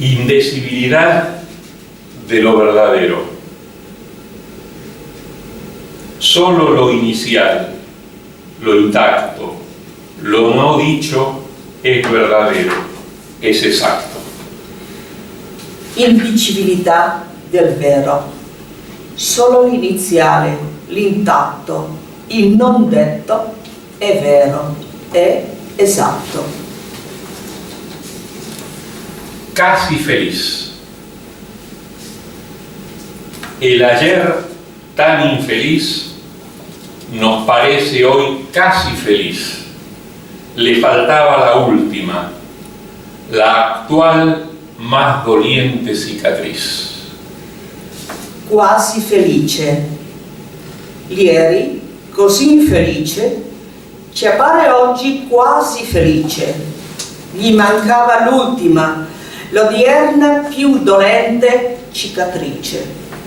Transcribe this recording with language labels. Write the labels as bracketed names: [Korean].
[Spanish] Indecibilidad de lo verdadero. Solo lo inicial, lo intacto, lo no dicho es verdadero, es exacto. [Italian] Indicibilità del vero. Solo l'iniziale, l'intatto, il non detto è vero, è esatto. [Spanish] Casi feliz. El ayer tan infeliz nos parece hoy casi feliz. Le faltaba la última, la actual más doliente cicatriz. [Italian] Quasi felice. Ieri, così infelice, ci appare oggi quasi felice. Gli mancava l'ultima, l'odierna più dolente cicatrice.